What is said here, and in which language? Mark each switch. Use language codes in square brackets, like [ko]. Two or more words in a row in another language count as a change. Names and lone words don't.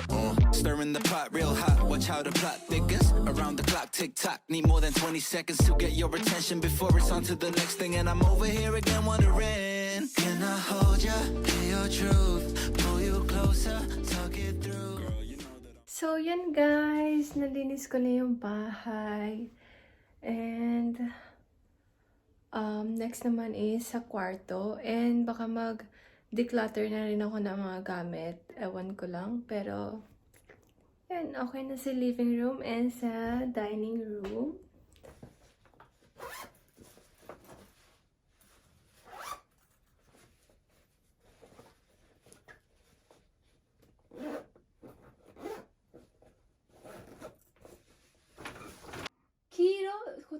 [en] Stirring the pot real hot, watch how the plot thickens. Around the clock, tick tock, need more than 20 seconds to get your attention before it's on to the next thing. And I'm over here again wondering, can I hold ya, hear your truth, pull you closer, talk it through. Girl, you know that So, [tl] yan guys. Nalinis ko na yung bahay. [en] And, next [tl] naman is sa kwarto. And, baka mag-declutter na rin ako ng mga gamit. Ewan ko lang. Pero, yan. Okay na sa [en] living room [tl] and sa [en] dining room. Kiro, 言葉